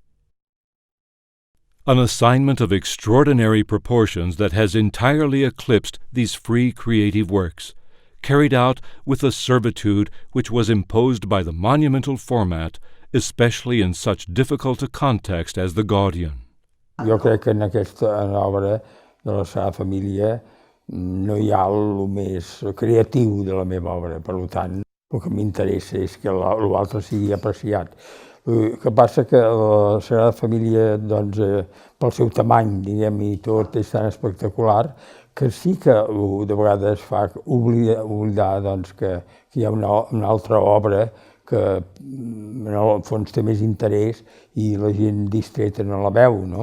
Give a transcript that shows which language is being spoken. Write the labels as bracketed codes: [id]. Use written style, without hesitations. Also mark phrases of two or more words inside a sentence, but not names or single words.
[en] An assignment of extraordinary proportions that has entirely eclipsed these free creative works, carried out with a servitude which was imposed by the monumental format, especially in such difficult a context as the Gaudian. [ca] Jo crec que en aquesta obra de la Sagrada Família no hi ha el més creatiu de la meva obra, per tant, el que m'interessa és que l'altre sigui apreciat. El que passa que la Sagrada Família, doncs, pel seu tamany, diguem, i tot és tan espectacular, que sí que de vegades fa oblidar doncs, que hi ha una altra obra que en el fons té més interès i la gent distreta no la veu, no?